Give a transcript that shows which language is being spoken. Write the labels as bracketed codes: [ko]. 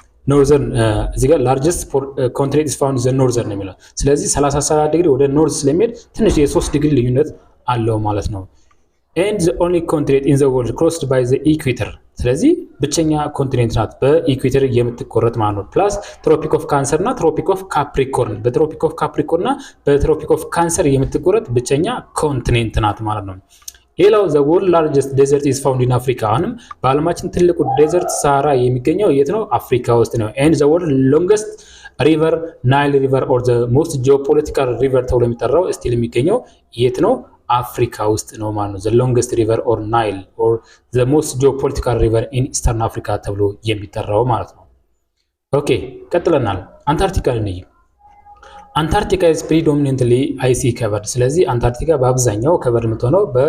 [am] ኖርዘርን እዚህ ጋር [en] ላርጀስት ኮንቲኔንት ኢዝ ፋውንድ ዘ ኖርዘርን [am] ነው የሚለው። ስለዚህ 37 ዲግሪ ወደ ኖርዝ ስለሚሄድ ትንሽ የ3 ዲግሪ ልዩነት አለው ማለት ነው። [en] and the only continent in the world crossed by the equator [am] ስለዚህ ብቸኛ ኮንቲኔንት ናት በኢኩዌተር የምትቆረጥ ማለት ነው። ፕላስ ትሮፒክ ኦፍ ካንሰር እና ትሮፒክ ኦፍ ካፕሪኮርን በትሮፒክ ኦፍ ካፕሪኮርን እና በትሮፒክ ኦፍ ካንሰር የምትቆረጥ ብቸኛ ኮንቲኔንት ናት ማለት ነው። ሌላው [en] the world largest desert is found in Africa [am] አሁንም በዓለማችን ትልቁ ዴዘርት ሳሃራ የሚገኘው የት ነው? አፍሪካ ውስጥ ነው። [en] and the world longest river Nile river or the most geopolitical river [am] ተብሎ የሚጠራው ስቲል የሚገኘው የት ነው? አፍሪካ ውስጥ ነው ማለት ነው። [en] the longest river or Nile or the most geopolitical river in Eastern Africa [am] ተብሎ የሚጠራው ማለት ነው። ኦኬ ቀጥለናል። አንታርክቲካን እንይ። አንታርክቲካ [en] is predominantly icy covered [am] ስለዚህ አንታርክቲካ በአብዛኛው ከቨር የምትሆነው